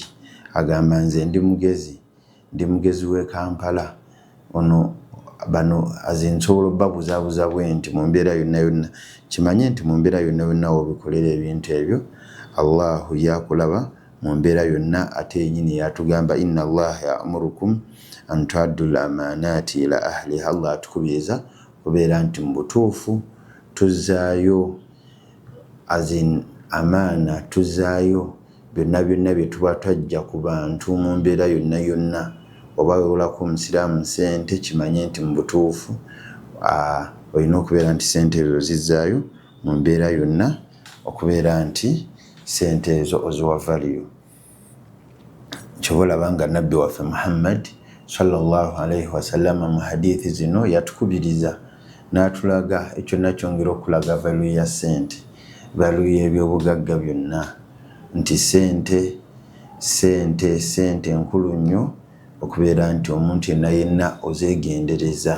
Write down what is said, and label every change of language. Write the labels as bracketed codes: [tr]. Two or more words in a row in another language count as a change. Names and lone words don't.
[lg] Agamba nze ndi mugezi w'e Kampala ono bano nsobola obbabuzaabuza bwe nti mu mbeera yonna yonna kimanye nti mu mbeera yonna yonna wobikolera ebintu ebyo Allahu yakulaba mu mbeera yonna. Ate yennyini yatugamba [ar] إن الله يأمركم أن تؤدوا الأمانات إلى أهلها. [lg] Allah atukubiriza kubeera nti mu butuufu tuzzaayo amaana tuzzaayo byonna byonna bye tuba twajja ku bantu mu mbeera yonna yonna. Oba weewolako omusiraamu sente kimanye nti mu butuufu olina okubeera nti sente ezo zizzaayo mu mbeera yonna okubeera nti sente ezo oziwa value. Ky'oba olaba nga Nabbi waffe Muhammad [ar] صلى الله عليه وسلم [lg] mu hadithi zino yatukubiriza n'atulaga ekyo nakyongera okulaga value ya sente, value y'ebyobugagga byonna nti sente nkulu nnyo okubeera nti omuntu yenna yenna ozeegendereza.